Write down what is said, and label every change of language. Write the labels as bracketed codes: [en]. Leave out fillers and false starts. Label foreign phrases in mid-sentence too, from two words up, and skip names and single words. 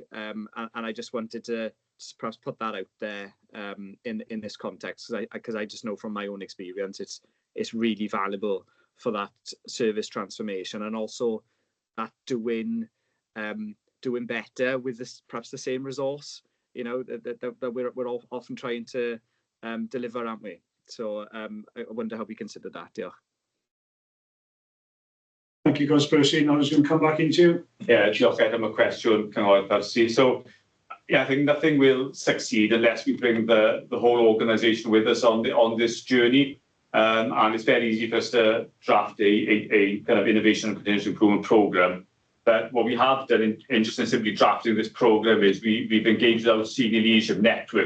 [en] And I just wanted to perhaps put that out there in this context, because I just know from my own experience it's really valuable for that service transformation, and also that doing better with this perhaps the same resource, that we're all often trying to deliver, aren't we? So I wonder how we consider that. Yeah. Thank you, Councillor Percy. Now I was going to come back into you. Yeah, [cy] diolch am y cwestiwn, Cynghorydd Percy. [en] So, yeah, I think nothing will succeed unless we bring the whole organisation with us on this journey. And it's very easy for us to draft a kind of innovation and continuous improvement programme. But what we have done in just simply drafting this programme is we've engaged our senior leadership network.